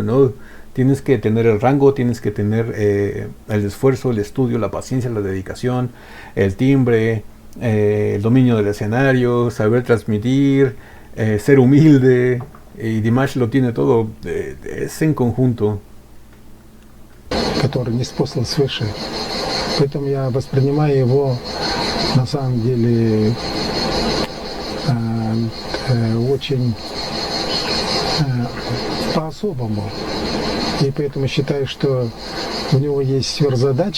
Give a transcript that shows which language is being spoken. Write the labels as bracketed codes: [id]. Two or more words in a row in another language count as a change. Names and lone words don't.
[es] No, tienes que tener el rango, tienes que tener el esfuerzo, el estudio, la paciencia, la dedicación, el timbre, el dominio del escenario, saber transmitir, ser humilde, y Dimash lo tiene todo, es en conjunto. [ru] Который не спослан свыше. Поэтому я воспринимаю его на самом деле очень по-особому. И поэтому считаю, что у него есть сверхзадача.